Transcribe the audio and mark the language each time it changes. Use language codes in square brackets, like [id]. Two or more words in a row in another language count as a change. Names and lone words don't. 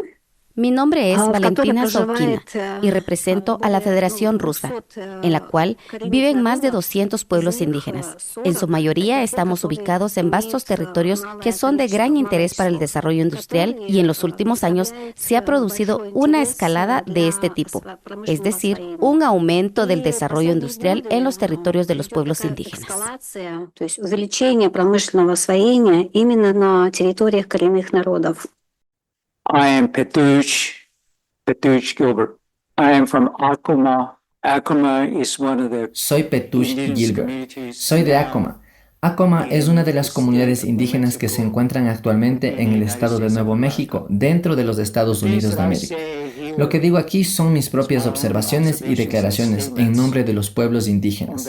[es] Mi nombre es Valentina Sovkina y represento a la Federación Rusa, en la cual viven más de 200 pueblos indígenas. En su mayoría estamos ubicados en vastos territorios que son de gran interés para el desarrollo industrial y en los últimos años se ha producido una escalada de este tipo, es decir, un aumento del desarrollo industrial en los territorios de los pueblos indígenas. [ru] То есть увеличение промышленного освоения именно на территориях коренных народов. [en] I am Petuj Gilbert. I am from Acoma. Acoma is one of the... [es] Soy Petuj Gilbert. Soy de Acoma. Acoma es una de las comunidades indígenas que se encuentran actualmente en el estado de Nuevo México, dentro de los Estados Unidos de América. Lo que digo aquí son mis propias observaciones y declaraciones en nombre de los pueblos indígenas.